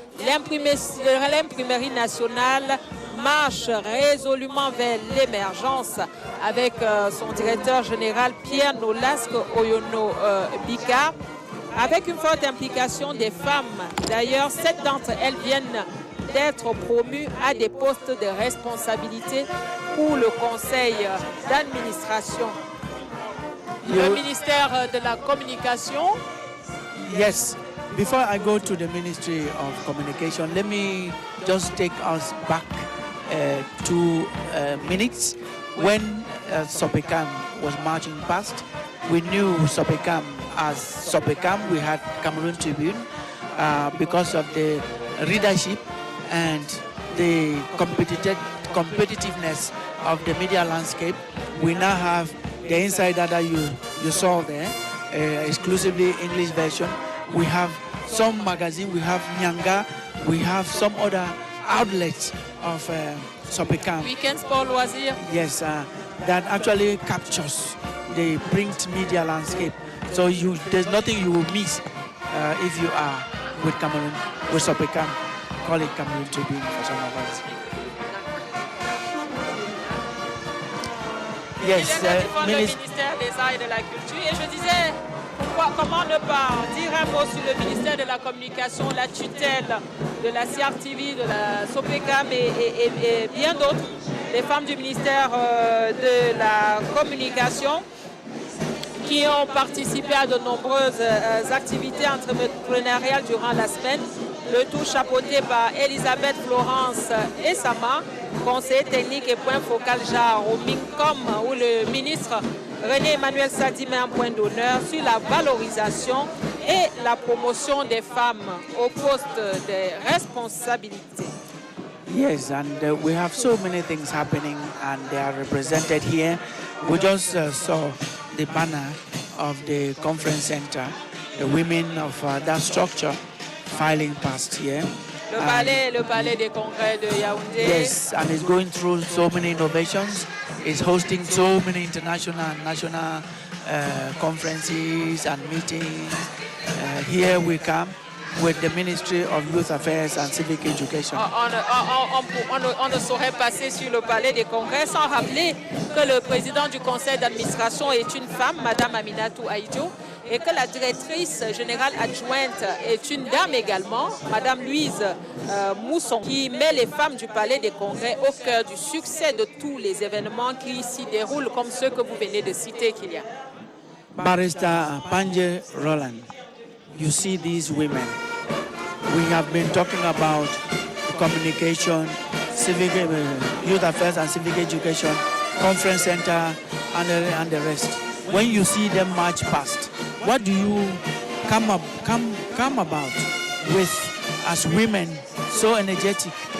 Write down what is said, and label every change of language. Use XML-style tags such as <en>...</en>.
<fr>L'imprimerie nationale marche résolument vers l'émergence avec son directeur général Pierre Nolasque Oyono Bika, avec une forte implication des femmes. D'ailleurs, 7 d'entre elles viennent d'être promus à des postes de responsabilité pour le conseil d'administration. Le ministère de la Communication.</fr> <en>Yes. Before I go to the Ministry of Communication, let me just take us back 2 minutes. When Sopecam was marching past, we knew Sopecam as Sopecam. We had Cameroon Tribune because of the readership and the competitiveness of the media landscape. We now have the insider that you saw there, exclusively English version. We have some magazine, we have Nyanga, we have some other outlets of Sopecam. Weekend Sport Loisirs. Yes, that actually captures the print media landscape. So there's nothing you will miss if you are with Cameroon, with Sopecam. Call it Cameroon Tribune for some of us. Yes,</en> <fr>Il est le ministère des Arts et de la Culture. Et je disais, comment ne pas dire un mot sur le ministère de la Communication, la tutelle de la CRTV, de la Sopecam et bien d'autres, les femmes du ministère de la Communication qui ont participé à de nombreuses activités entrepreneuriales durant la semaine. Le tout chapeauté par Elisabeth Florence et Sama, conseiller technique et point focal genre au MINCOM, où le ministre René Emmanuel Sadi met un point d'honneur sur la valorisation et la promotion des femmes au poste de responsabilité.</fr> <en>Yes, and we have so many things happening and they are represented here. We just saw the banner of the conference center, the women of that structure filing past here.</en> <fr>Le palais des congrès de Yaoundé.</fr> <en>Yes, and it's going through so many innovations. It's hosting so many international and national conferences and meetings. Here we come with the Ministry of Youth Affairs and Civic Education.</en> <fr>On ne saurait passer sur le palais des congrès sans rappeler que le président du conseil d'administration est une femme, Madame Aminatou Aïdjo, et que la directrice générale adjointe est une dame également, Madame Louise Mousson, qui met les femmes du palais des congrès au cœur du succès de tous les événements qui s'y déroulent, comme ceux que vous venez de citer, Kylian.</fr> <en>Barrister Panje Roland, you see these women. We have been talking about communication, civic, youth affairs and civic education, conference center, and the rest. When you see them march past, what do you come about with as women so energetic?</en>